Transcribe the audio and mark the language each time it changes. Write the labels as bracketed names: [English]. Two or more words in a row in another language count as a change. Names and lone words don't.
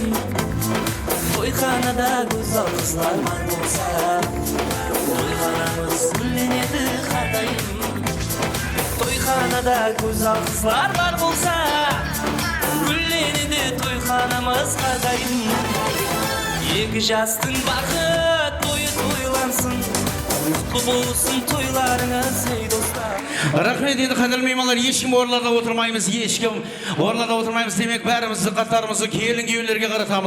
[Uzbek] Toyxanada go'zal qizlar bor bo'lsa, toyxonamiz gullanadi har doim. Toyxanada go'zal qizlar bor bo'lsa, gullanadi toyxonamiz har doim. [Kazakh] Екі жастың бақыт тойы тойлансын, құтты болсын тойларыңыз ей достар. Рахмет, енді қадірлі меймандар, ешкім орындарда отырмаймыз, ешкім орындарда отырмаймыз демек, бәрімізді қатарымызды келін күйеулерге қаратамыз.